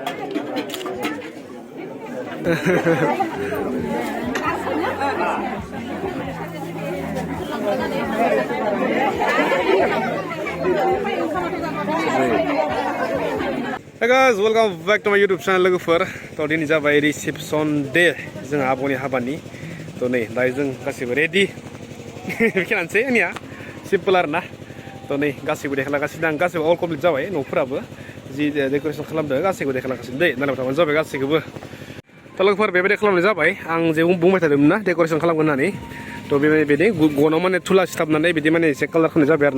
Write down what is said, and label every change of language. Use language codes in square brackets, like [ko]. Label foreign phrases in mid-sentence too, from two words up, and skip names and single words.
[en] Hey guys, welcome back to my YouTube channel [brx] लोगोफोर तो दिनै जाबाय [en] reception day [brx] जोंहा आब'नि हाबानि तो नै दायो जों गासैबो रेडि बेखिनियानोसै आंनिया सिम्पोल आरोना तो नै गासैबो देखायलागासिनो आं गासैबो [en] all complete [brx] जाबाय न'फोराबो जि डेक'रेसन खालामदों गासैबो देखायलागासिनो दै नायलांबाय थाबानो जाबाय गासैखौबो तो लोगोफोर बेबायदि खालामनाय जाबाय आं जे बुंबाय थादोंमोन ना डेक'रेसन खालामगोन होननानै तो बेबायदि गनाव माने थुला सिथाबनानै बिदि माने एसे कालार खालामनाय जाबाय आरोना